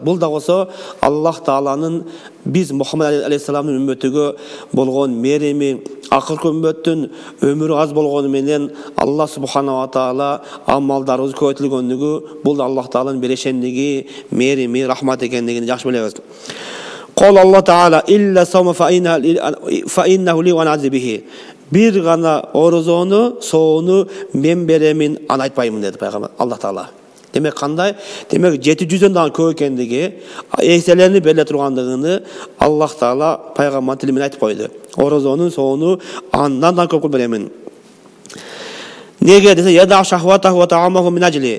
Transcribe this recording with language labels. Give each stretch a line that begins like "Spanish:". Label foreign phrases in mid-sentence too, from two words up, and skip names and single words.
Kyrgyz: Бул да болсо Аллах тааланын биз Мухаммад алейхиссаламдын үммөтүгө болгон мерими, акыркы үммөттүн өмүрү аз болгону менен Аллах субханала ва таала амалдарыбыз көбөйтүлгөндүгү, бул Аллах тааланын берешендиги, мерими, рахмат экендигин жакшы билебиз.
Arabic: قال الله تعالى إلا الصوم فإنه لي وأنا أجزي به.
Kyrgyz: Бир гана орозону, соону мен беремин, аны айтпаймын деди пайгамбар Аллах таала. Демек кандай? Демек 700дөн дагы көп экендиги, эселенип бериле тургандыгын Аллах таала пайгамбар тили менен айтып койду. Орозонун, соону андан да көп беремин. Неге десе,
Arabic: يدع شهوته وطعامه من أجلي.